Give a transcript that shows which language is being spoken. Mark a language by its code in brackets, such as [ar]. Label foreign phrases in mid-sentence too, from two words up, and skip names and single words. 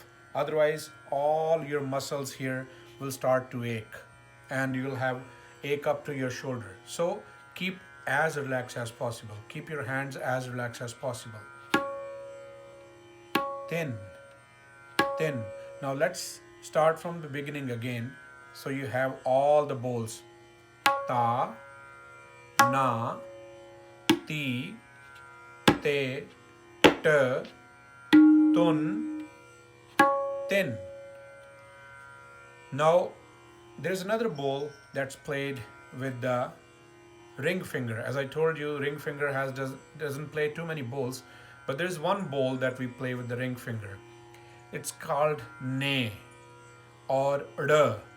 [en] Otherwise, all your muscles here will start to ache and you'll have ache up to your shoulder. So keep as relaxed as possible. Keep your hands as relaxed as possible. Thin, thin. Now let's start from the beginning again. So you have all the bowls. Ta, na, ti, te, t, tun, tin. Now there's another bowl that's played with the ring finger. As I told you, ring finger doesn't play too many bowls, but there's one bowl that we play with the ring finger. It's called ne or d.